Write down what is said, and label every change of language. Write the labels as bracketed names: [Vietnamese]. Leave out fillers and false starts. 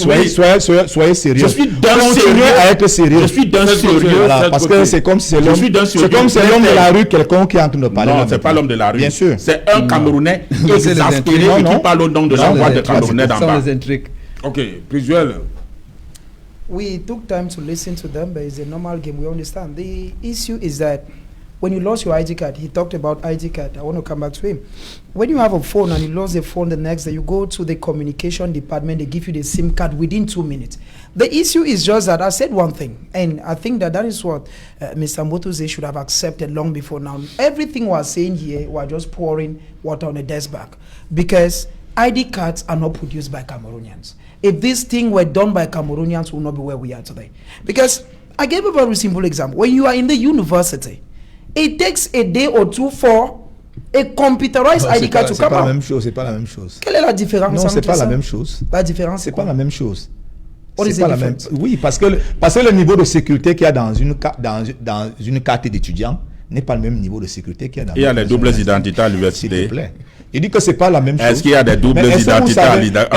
[French] Soyez sérieux. Je suis d'un sérieux à être sérieux. Je suis d'un sérieux. Voilà, parce que c'est comme si c'est l'homme de la rue, quelqu'un qui est en train de parler. Non, c'est pas l'homme de la rue. Bien sûr. C'est un Camerounais exaspéré qui parle au nom de l'envoi de Camerounais d'en bas. Ok, Prisuel. [English] We took time to listen to them, but it's a normal game. We understand. The issue is that when you lost your ID card, he talked about ID card. I want to come back to him. When you have a phone and you lost the phone the next day, you go to the communication department, they give you the SIM card within 2 minutes. The issue is just that I said one thing, and I think that is what Mr. Motuse should have accepted long before now. Everything we're saying here, we're just pouring water on the desk back, because ID cards are not produced by Cameroonians. If this thing were done by Cameroonians, we would not be where we are today. Because I gave a very simple example. When you are in the university, it takes a day or two for a computerized ID card to come out. [French] C'est pas la même chose. Quelle est la différence? Non, c'est pas la même chose. La différence, c'est pas la même chose. C'est pas la même. Oui, parce que le niveau de sécurité qu'il y a dans une carte d'étudiant n'est pas le même niveau de sécurité qu'il y a dans. Il y a des doubles identités à l'université. S'il te plaît. Il dit que c'est pas la même chose. Est-ce qu'il y a des doubles identités à l'université?